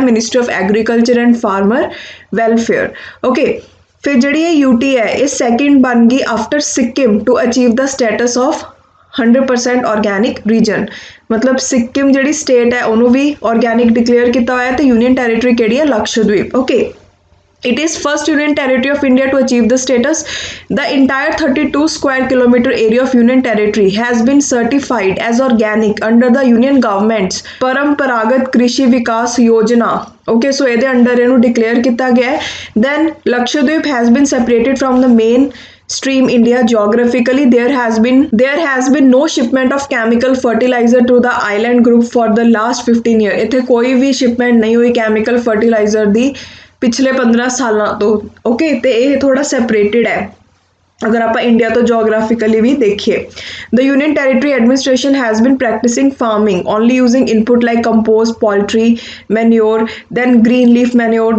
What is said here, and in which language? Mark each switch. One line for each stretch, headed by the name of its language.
English: Ministry of agriculture and farmer welfare. Okay,
Punjabi: ਫਿਰ ਜਿਹੜੀ ਇਹ ਯੂਟੀ ਹੈ ਇਹ ਸੈਕਿੰਡ ਬਣ ਗਈ
English: After Sikkim to achieve the status of 100% organic region.
Punjabi: ਮਤਲਬ ਸਿੱਕਿਮ ਜਿਹੜੀ ਸਟੇਟ ਹੈ ਉਹਨੂੰ ਵੀ ਆਰਗੈਨਿਕ ਡਿਕਲੇਅਰ ਕੀਤਾ ਹੋਇਆ ਤੇ ਯੂਨੀਅਨ ਟੈਰੀਟਰੀ ਕਿਹੜੀ ਹੈ? Lakshadweep.
English: Okay, it is first union territory of India to achieve the status. The entire 32 square kilometer area of union territory has been certified as organic under the union government's Paramparagat Krishi Vikas Yojana.
Punjabi: Okay, so ਇਹਦੇ under ਇਹਨੂੰ declare ਕੀਤਾ ਗਿਆ ਹੈ।
English: Then Lakshadweep has been separated from the main stream India geographically. There has been no shipment of chemical fertilizer to the island group for the last 15 years.
Punjabi: ਇੱਥੇ ਕੋਈ ਵੀ shipment ਨਹੀਂ ਹੋਈ chemical fertilizer ਦੀ ਪਿਛਲੇ 15 ਸਾਲਾਂ ਤੋਂ। ਓਕੇ, ਤੇ ਇਹ ਥੋੜਾ ਸੈਪਰੇਟਡ ਹੈ ਅਗਰ ਆਪਾਂ ਇੰਡੀਆ ਤੋਂ ਜੋਗ੍ਰਾਫਿਕਲੀ ਵੀ ਦੇਖੀਏ।
English: The union territory administration has been practicing farming only using input like compost, poultry manure, then green leaf manure.